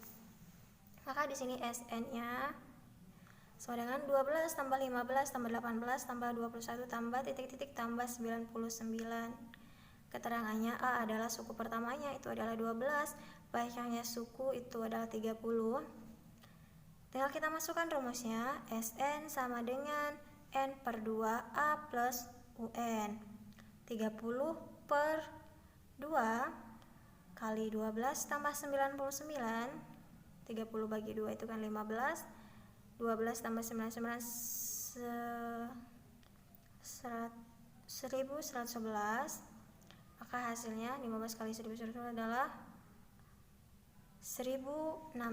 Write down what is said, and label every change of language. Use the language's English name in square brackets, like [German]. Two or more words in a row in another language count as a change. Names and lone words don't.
[Indonesian] Maka di sini Sn-nya sama dengan 12 tambah 15 tambah 18 tambah 21 tambah titik-titik tambah 99. Keterangannya A adalah suku pertamanya itu adalah 12, banyaknya suku itu adalah 30. Tinggal kita masukkan rumusnya. Sn sama dengan N per 2A plus UN. 30 per 2 kali 12 tambah 99. 30 bagi 2 itu kan 15. 12 tambah 99 1111. Maka hasilnya 15 kali 1111 adalah 1665.